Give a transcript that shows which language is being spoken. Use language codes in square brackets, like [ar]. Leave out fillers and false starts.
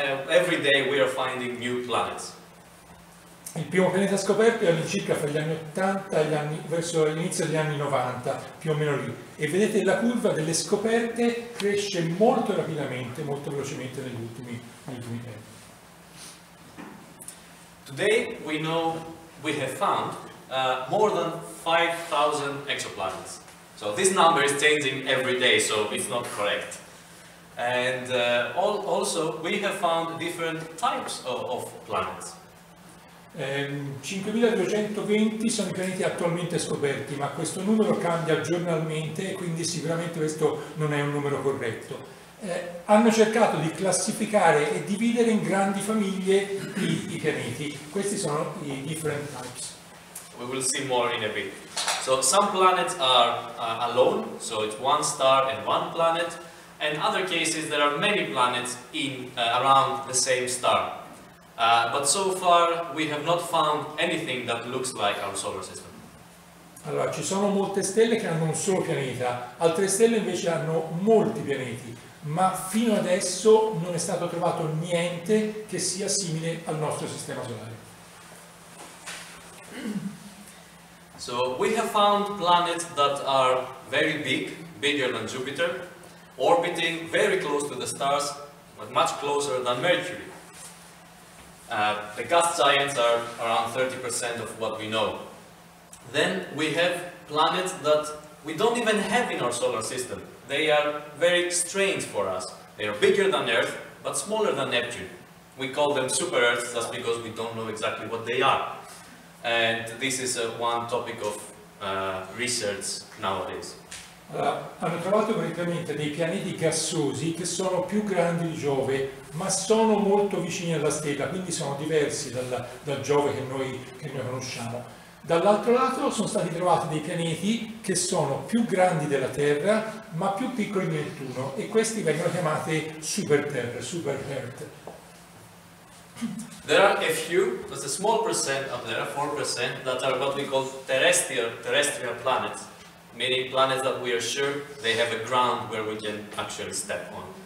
[en] Every day we are finding new planets. [it] Il primo pianeta scoperto è all'incirca fra gli anni 80 e verso l'inizio degli anni 90, più o meno lì. E vedete la curva delle scoperte cresce molto rapidamente, molto velocemente negli ultimi tempi. [en] Today we have found more than 5,000 exoplanets. So this number is changing every day, so it's not correct. And also we have found different types of planets. [it] 5.220 sono i pianeti attualmente scoperti, ma questo numero cambia giornalmente e quindi sicuramente questo non è un numero corretto. Hanno cercato di classificare e dividere in grandi famiglie i pianeti. Questi sono i [en] different types. We will see more in a bit. So some planets are alone, so it's one star and one planet. And in other cases there are many planets around the same star. But so far we have not found anything that looks like our solar system. [it] Allora, ci sono molte stelle che hanno un solo pianeta, altre stelle invece hanno molti pianeti, ma fino adesso non è stato trovato niente che sia simile al nostro sistema solare. [en] So we have found planets that are very big, bigger than Jupiter, orbiting very close to the stars, but much closer than Mercury. The gas giants are around 30% of what we know. Then we have planets that we don't even have in our solar system. They are very strange for us. They are bigger than Earth, but smaller than Neptune. We call them super Earths just because we don't know exactly what they are. And this is one topic of research nowadays. [it] Allora, hanno trovato praticamente dei pianeti gassosi che sono più grandi di Giove, ma sono molto vicini alla stella, quindi sono diversi dal Giove che noi conosciamo. Dall'altro lato sono stati trovati dei pianeti che sono più grandi della Terra, ma più piccoli di Nettuno, e questi vengono chiamati super Terre, super Earth. [en] There are a few, just a small percent of there, 4%, that are what we call terrestrial planets. Meaning planets that we are sure they have a ground where we can actually step on.